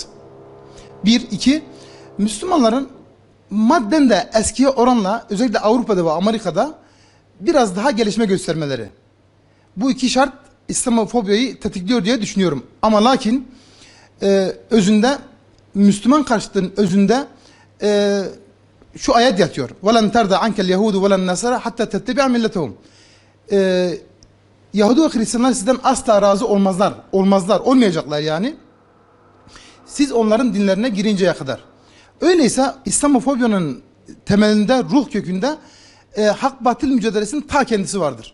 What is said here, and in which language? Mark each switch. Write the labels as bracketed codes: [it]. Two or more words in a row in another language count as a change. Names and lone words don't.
[tr] 1, 2, Müslümanların madden de eskiye oranla özellikle Avrupa'da ve Amerika'da biraz daha gelişme göstermeleri. Bu 2 şart İslamofobiayı tetikliyor diye düşünüyorum. Ama lakin özünde, Müslüman karşıtlığının özünde şu ayet yatıyor. [ar] وَلَنْ تَرْضَ عَنْكَ الْيَهُودُ وَلَنْ نَصَرَ حَتَّى تَتَّبِعَ مِلَّتَهُمْ [tr] Yahudi ve Hristiyanlar sizden asla razı olmazlar, olmayacaklar yani. Siz onların dinlerine girinceye kadar. Öyleyse İslamofobiyanın temelinde, ruh kökünde hak-batıl mücadelesinin ta kendisi vardır.